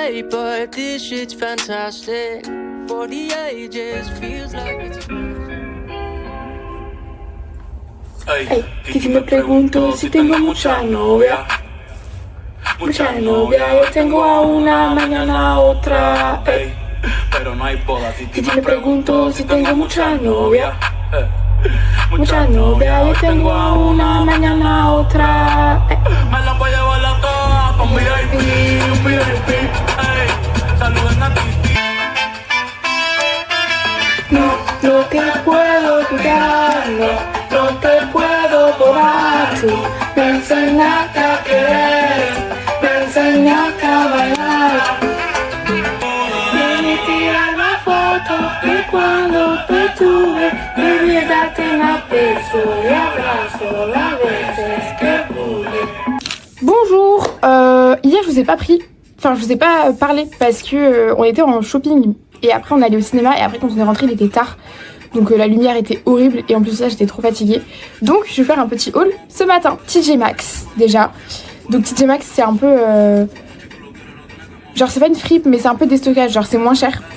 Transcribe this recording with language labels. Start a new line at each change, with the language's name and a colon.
English: But this shit's fantastic. For the ages, feels like it's.
Spanish: Hey, si me pregunto si tengo mucha novia. Mucha novia, yo tengo a una, mañana a otra. Hey. Pero no hay boda. Si me pregunto si tengo mucha novia. Mucha novia, yo tengo a una, mañana a otra. Me la voy a llevar a todas con VIP. Ey, saluden a Titi. No te puedo quitar, no te puedo borrar. Tú me enseñaste a querer, me enseñaste a bailar. Ven y tira una foto de cuando te tuve. Baby, date un beso y abrazo las veces que pude.
French: Bonjour, hier je vous ai pas pris, enfin je vous ai pas parlé parce que on était en shopping et après on allait au cinéma et après quand on est rentré il était tard. Donc la lumière était horrible et en plus de ça j'étais trop fatiguée. Donc je vais faire un petit haul ce matin. TJ Maxx déjà. Donc TJ Maxx c'est un peu... Genre c'est pas une fripe mais c'est un peu déstockage, genre c'est moins cher.